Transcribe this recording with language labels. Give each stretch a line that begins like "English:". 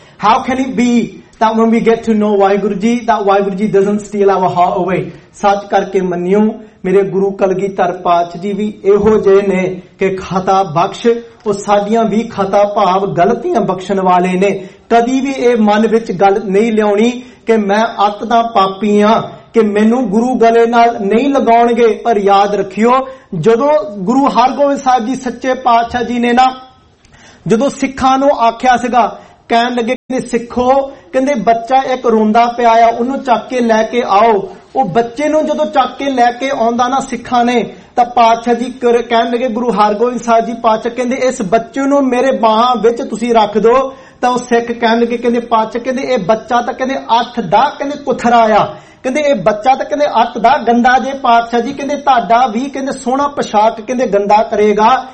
English: How can it be that when we get to know Waheguru ji that Waheguru ji doesn't steal our heart away.
Punjabi: ਸੱਚ ਕਰਕੇ ਮੰਨਿਓ ਮੇਰੇ ਗੁਰੂ ਕਲਗੀਧਰ ਪਾਤਸ਼ਾਹ ਜੀ ਵੀ ਇਹੋ ਜਿਹੇ ਨੇ ਕਿ ਖਤਾ ਬਖਸ਼, ਉਹ ਸਾਡੀਆਂ ਵੀ ਖਤਾ ਭਾਵ ਗਲਤੀਆਂ ਬਖਸ਼ਣ ਵਾਲੇ ਨੇ। ਕਦੀ ਵੀ ਇਹ ਮਨ ਵਿੱਚ ਗੱਲ ਨਹੀਂ ਲਿਆਉਣੀ ਕਿ ਮੈਂ ਅੱਤ ਦਾ ਪਾਪੀ ਹਾਂ, कि मेनू गुरु गले नाल नहीं लगाउणगे। पर याद रखियो जदों गुरु हरगोबिंद साहिब जी सच्चे पातशाह जी ने ना जदों सिखां नूं आख्या सीगा कहण लगे कि सिखो कहिंदे बच्चा एक रोंदा पिया आ उहनूं चक के लैके आओ। ओ बच्चे नूं जदों चक के लैके आउंदा ना सिखां ने ਤਾਂ ਪਾਤਸ਼ਾਹ ਜੀ ਕਹਿਣ ਲੱਗੇ ਗੁਰੂ ਹਰਗੋਬਿੰਦ ਸਾਹਿਬ ਜੀ ਪਾਤਸ਼ਾਹ ਕਹਿੰਦੇ ਇਸ ਬੱਚੇ ਨੂੰ ਮੇਰੇ ਬਾਹਾਂ ਵਿੱਚ ਤੁਸੀਂ ਰੱਖ ਦਿਓ। ਤਾਂ ਉਹ ਸਿੱਖ ਕਹਿਣ ਲੱਗੇ ਕਹਿੰਦੇ ਪਾਤਸ਼ਾਹ ਕਹਿੰਦੇ ਇਹ ਬੱਚਾ ਤਾਂ ਕਹਿੰਦੇ ਅੱਠ ਦਾ ਕਹਿੰਦੇ ਕੁਥਰਾ ਆ ਕਹਿੰਦੇ ਇਹ ਬੱਚਾ ਤਾਂ ਕਹਿੰਦੇ ਅੱਠ ਦਾ ਗੰਦਾ ਜੇ ਪਾਤਸ਼ਾਹ ਜੀ ਕਹਿੰਦੇ ਤੁਹਾਡਾ ਵੀ ਕਹਿੰਦੇ ਸੋਹਣਾ ਪੁਸ਼ਾਕ ਕਹਿੰਦੇ ਗੰਦਾ ਕਰੇਗਾ।